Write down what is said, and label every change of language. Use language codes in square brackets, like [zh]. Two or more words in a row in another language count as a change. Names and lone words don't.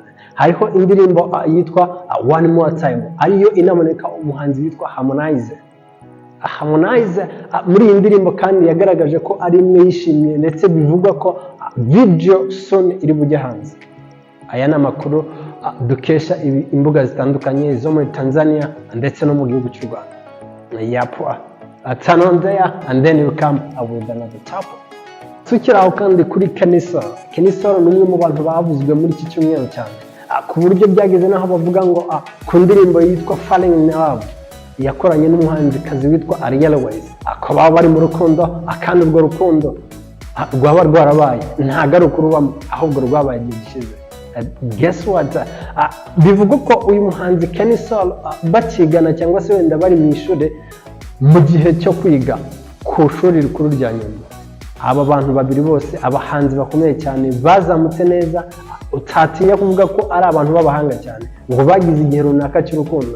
[rw] Hariho indirimbo yitwa One More Time, ariyo inamoneka umuhanzi witwa Harmonize. Muri iyi ndirimbo kandi yagaragaje ko ari imwe yishimiye, ndetse bivugwa ko [en] video soon [rw] iri bujya hanze. Aya ni amakuru dukesha imbuga zitandukanye zo muri Tanzania ndetse no mu gihugu cy'u Rwanda. [en] Turn on there and then you come with another topic. [rw] Tukiraho kandi kuri Kenny Solo ni umwe mu bantu bavuzwe muri iki cyumweru cyane, ku buryo byageze naho bavuga ngo ku ndirimbo yitwa Falling in Love yakoranye n'umuhanzikazi witwa Ariel Ways, akaba bari mu rukundo, akandi urwo rukundo rwaba rwarabaye ntago ari ukurubamo ahubwo rwabaye igihe gishize. [en] Guess what? [rw] Bivuga ko uyu muhanzi Kenny Soul bakigana cyangwa se wenda bari mu ishuri mu gihe cyo kwiga ku shuri rikuru rya Nyundo. Aba bantu babiri bose abahanzi bakomeye cyane bazamutse neza, utatinya kuvuga ko ari abantu b'abahanga cyane ngo bagize igihe runaka cy'urukundo.